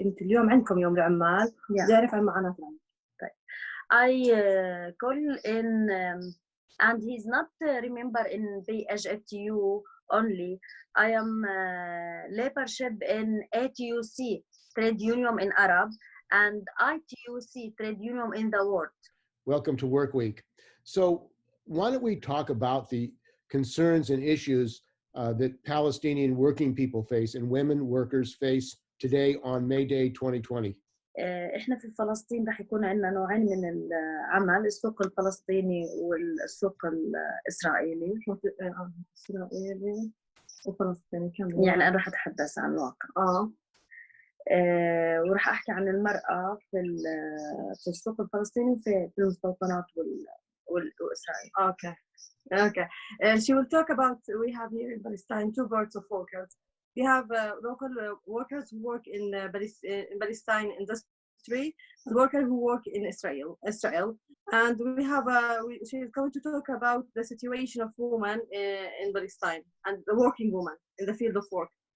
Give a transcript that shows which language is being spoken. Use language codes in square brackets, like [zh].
[ar] انت اليوم عندكم يوم العمال بيعرف عن معناته. طيب. [en] I call in and he's not remember in PGFTU only. I am leadership in ATUC trade union in Arab and ITUC trade union in the world. Welcome to Work Week. So why don't we talk about the concerns and issues that Palestinian working people face and women workers face today on May Day 2020. [ar] احنا في فلسطين رح يكون عندنا نوعين من العمل، السوق الفلسطيني والسوق الاسرائيلي. اسرائيلي وفلسطيني كمان. يعني انا رح اتحدث عن الواقع. ورح احكي عن المرأة في السوق الفلسطيني في المستوطنات وإسرائيل. [en] Okay. She will talk about, we have here in Palestine two groups of workers. We have local workers who work in Palestine industry, the workers who work in Israel. And we have, she is going to talk about the situation of women in Palestine and the working woman in the field of work.